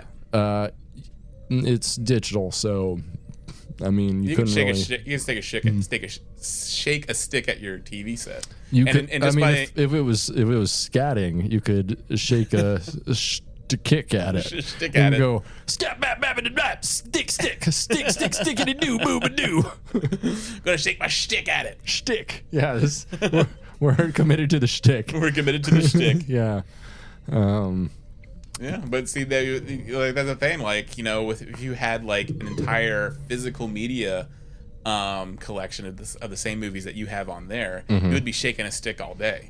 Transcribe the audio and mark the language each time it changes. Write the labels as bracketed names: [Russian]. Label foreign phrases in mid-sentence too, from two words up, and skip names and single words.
[English] It's digital, so I mean you You can couldn't shake really. you can shake a stick at your TV set. You And- could. and I just mean, by- if it was scatting, you could shake a kick at it Stick and at it. go skip-bap-bibbida-doooo, stick-stick-stickity-doo booba-doo. Gonna shake my stick at it. Shtick. Yeah, we're committed to the shtick. We're committed to the stick. Yeah. Yeah, but see, like, that's the thing. Like, you know, if you had like an entire physical media collection of the same movies that you have on there, you would be shaking a stick all day.